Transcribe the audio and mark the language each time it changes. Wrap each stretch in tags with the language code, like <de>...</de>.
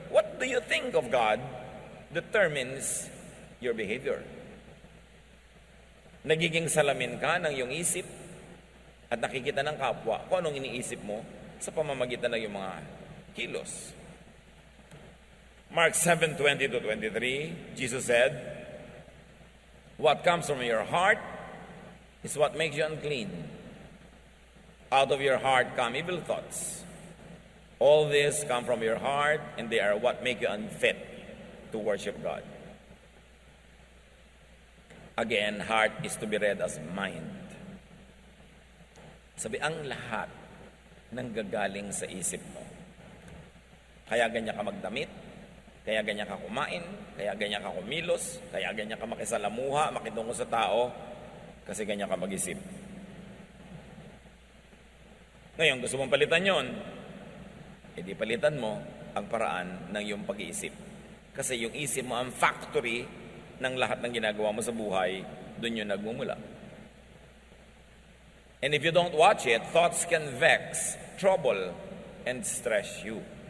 <en>What do you think of God determines your behavior.</en> <tl>Nagiging salamin ka ng iyong isip at nakikita ng kapwa kung anong iniisip mo sa pamamagitan ng iyong mga kilos.</tl> <en>Mark 7:20-23, Jesus said, "What comes from your heart is what makes you unclean. Out of your heart come evil thoughts. All this come from your heart, and they are what make you unfit to worship God." Again, heart is to be read as mind.</en> <tl>Sabi, ang lahat nanggagaling sa isip mo. Kaya ganyan ka magdamit, kaya ganyan ka kumain, kaya ganyan ka kumilos, kaya ganyan ka makisalamuha, makitungo sa tao, kasi ganyan ka mag-isip. Ngayon, gusto mong palitan yon, edi palitan mo ang paraan ng iyong pag-iisip. Kasi yung isip mo ang factory ng lahat ng ginagawa mo sa buhay, doon yun nagmumula.</tl> <en>And if you don't watch it, thoughts can vex, trouble, and stress you.</en>